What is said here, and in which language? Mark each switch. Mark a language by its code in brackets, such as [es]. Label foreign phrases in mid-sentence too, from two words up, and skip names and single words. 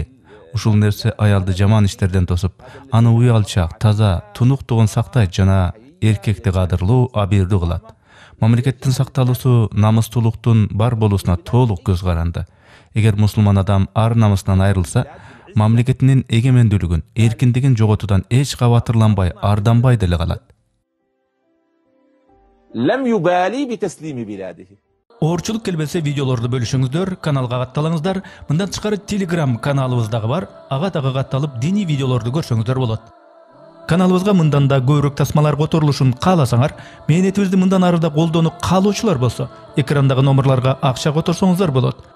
[ky] Ушул нерсе аялды жаман иштерден тосуп, аны уялчак, таза, тунуктугун сактайт жана эркекти кадырлуу, абийирдүү кылат. Мамлекеттин сакталуусу намыстуулуктун бар болуусуна толук көз каранды. Эгер мусулман адам ар намысынан айрылса, мамлекетинин эгемендүүлүгүн, эркиндигин жоготуудан эч кабатырланбай, арданбай деле калат. [ar] لم يبالي بتسليم بلاده. [ky] Оорчулук келбесе видеолорду бөлүшүңүздөр, каналга катталыңыздар. Мындан тышкары Telegram каналыбыз дагы бар. Ага дагы катталып, диний видеолорду көрсөңүздөр болот. Каналыбызга мындан да көбүрөөк тасмалар которулушун кааласаңар, мээнетибизди мындан ары да колдонуп каалоочулар болсо, экрандагы номерларга акча которсоңуздар болот.